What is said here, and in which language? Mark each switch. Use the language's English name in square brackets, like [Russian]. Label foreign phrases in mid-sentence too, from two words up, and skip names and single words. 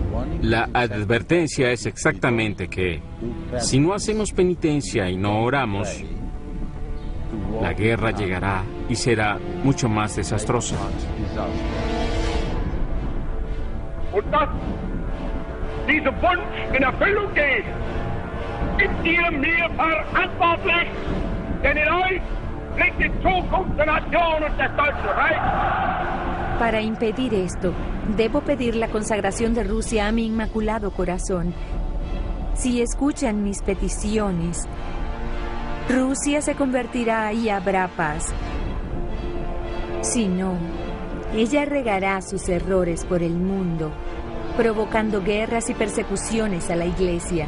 [Spanish] La advertencia es exactamente que si no hacemos penitencia y no oramos, la guerra llegará y será mucho más desastrosa. [German] Und dass dieser Wunsch in Erfüllung geht, ist ihr mir verantwortlich, denn in euch liegt die Zukunft der Nation und des Deutschen Reichs. [Spanish] Para impedir esto, debo pedir la consagración de Rusia a mi Inmaculado Corazón. Si escuchan mis peticiones, Rusia se convertirá y habrá paz. Si no, ella regará sus errores por el mundo, provocando guerras y persecuciones a la Iglesia.